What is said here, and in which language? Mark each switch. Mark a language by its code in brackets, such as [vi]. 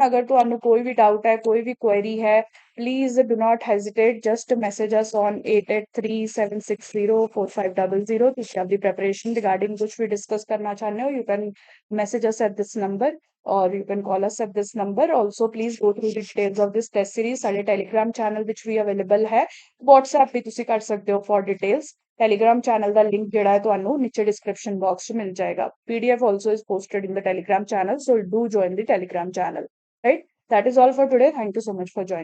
[pa] अगर ਤੁਹਾਨੂੰ ਕੋਈ ਵੀ ਡਾਊਟ ਹੈ, ਕੋਈ ਵੀ ਕੁਐਰੀ ਹੈ, [en] please do not hesitate, just message us on [pa] 8837604500। ਤੁਸੀਂ ਆਪਦੀ preparation regarding ਕੁਝ ਵੀ discuss ਕਰਨਾ ਚਾਹੁੰਦੇ ਹੋ, [en] you can message us at this number or you can call us at this number। Also please go through the details of this test series। [pa] ਸਾਡੇ telegram channel ਵਿੱਚ ਵੀ available ਹੈ, WhatsApp ਵੀ ਤੁਸੀਂ ਕਰ ਸਕਦੇ ਹੋ for details। Telegram channel ਦਾ link ਜਿਹੜਾ ਹੈ ਤੁਹਾਨੂੰ ਨੀਚੇ ਡਿਸਕ੍ਰਿਪਸ਼ਨ ਬਾਕਸ 'ਚ ਮਿਲ ਜਾਏਗਾ। [en] PDF also is posted in the Telegram channel, so do join the Telegram channel, right? That is all for today. Thank you so much for joining.